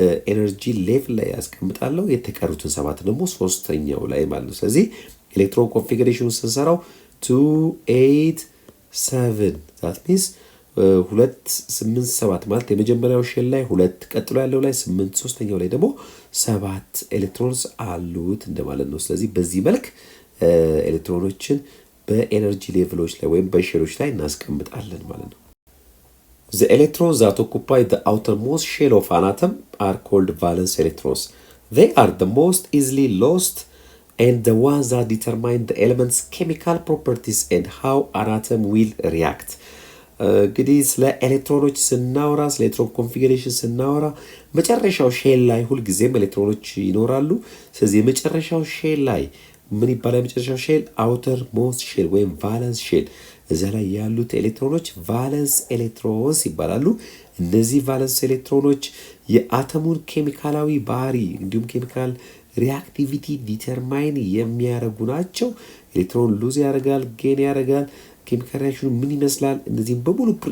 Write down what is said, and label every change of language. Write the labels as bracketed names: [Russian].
[Amharic] ኤነርጂ ሌቭል ላይ ያስቀምጣለሁ። የተቀሩትን 7 ደግሞ ሶስተኛው ላይ ማለት ነው። ስለዚህ ኤሌክትሮን ኮንፊግሬሽኑን ስንሰራው 2 8 7 [English] that means [Amharic] 2 8 7 ማለት የመጀመሪያው ሼል ላይ 2፣ ቀጥሎ ያለው ላይ 8፣ ሶስተኛው ላይ ደግሞ 7 ኤሌክትሮንስ አሉት እንደማለት ነው። ስለዚህ በዚህ መልክ ኤሌክትሮኖችን በኤነርጂ ሌቭሎች ላይ ወይም በሼሎች ላይ እናስቀምጣለን ማለት ነው። [English] The electrons that occupy the outermost shell of an atom are called valence electrons. They are the most easily lost and the ones that determine the element's chemical properties and how an atom will react. [Amharic] እንግዲህ ስለ ኤሌክትሮኖች ስናወራ፣ ስለ ኤሌክትሮን ኮንፊግሬሽን ስናወራ መጨረሻው ሼል ላይ ሁልጊዜም ኤሌክትሮኖች ይኖራሉ። ስለዚህ የመጨረሻው ሼል ላይ ምን ይባላል? የመጨረሻው ሼል አውተር ሞስት ሼል ወይም ቫለንስ ሼል፣ እዛ ላይ ያሉት ኤሌክትሮኖች ቫለንስ ኤሌክትሮንስ ይባላሉ። እነዚህ ቫለንስ ኤሌክትሮኖች የአተሙን ኬሚካላዊ ባህሪ እንዲሁም ኬሚካል ሪአክቲቪቲ ዲተርማይን የሚያደርጉ ናቸው። ኤሌክትሮን ሉዝ ያደርጋል፣ ጌን ያደርጋል፣ ኬሚካል ሪአክሽኑ ምን ይመስላል፣ እነዚህም በሙሉ